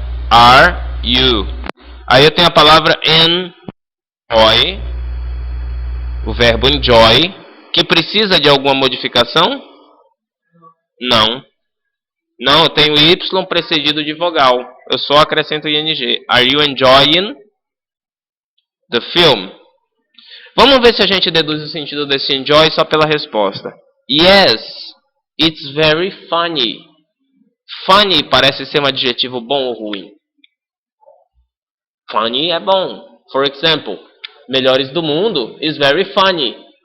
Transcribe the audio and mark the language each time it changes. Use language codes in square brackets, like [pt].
[en] Are you. [pt] Aí eu tenho a palavra enjoy, o verbo enjoy, que precisa de alguma modificação? Não. Não, eu tenho y precedido de vogal. Eu só acrescento ing. [en] Are you enjoying the film? [pt] Vamos ver se a gente deduz o sentido desse enjoy só pela resposta. [en] Yes, it's very funny. [pt] Funny parece ser um adjetivo bom ou ruim? Funny é bom. [en] For example, Melhores do Mundo is very funny.